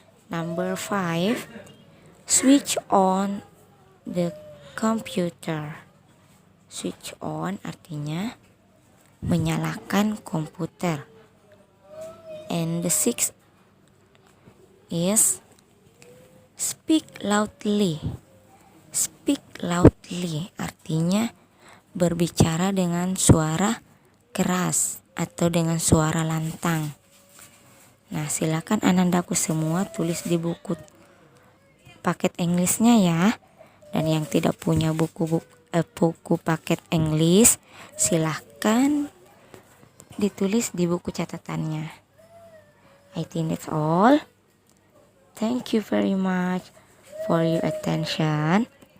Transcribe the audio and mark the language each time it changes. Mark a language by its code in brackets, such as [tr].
[en] Number 5, switch on the computer. [id] Switch on artinya menyalakan komputer. [en] And the 6th is speak loudly. [id] Speak loudly artinya berbicara dengan suara keras atau dengan suara lantang. Nah, silakan anandaku semua tulis di buku paket Inggrisnya ya. Dan yang tidak punya buku paket Inggris, silahkan ditulis di buku catatannya. [en] I think that's all. Thank you very much for your attention.